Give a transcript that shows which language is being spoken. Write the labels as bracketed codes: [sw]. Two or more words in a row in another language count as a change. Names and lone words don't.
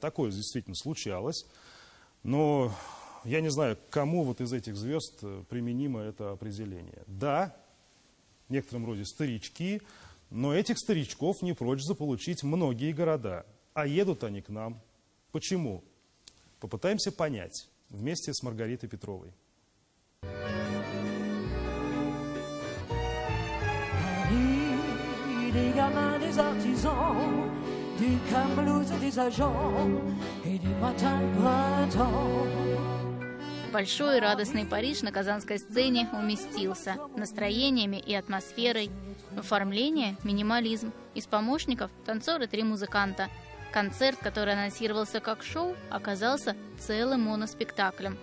[ru] Такое действительно случалось. Но я не знаю, к кому вот из этих звезд применимо это определение. Да, в некотором роде старички, но этих старичков не прочь заполучить многие города. А едут они к нам. Почему? Попытаемся понять вместе с Маргаритой Петровой. [fr] Des gamins, des artisans, du Camelouz et des agents, et du matin de printemps. [ru] Большой и радостный Париж на казанской сцене уместился настроениями и атмосферой. Оформление – минимализм. Из помощников – танцоры 3 музыканта. Концерт, который анонсировался как шоу, оказался целым моноспектаклем.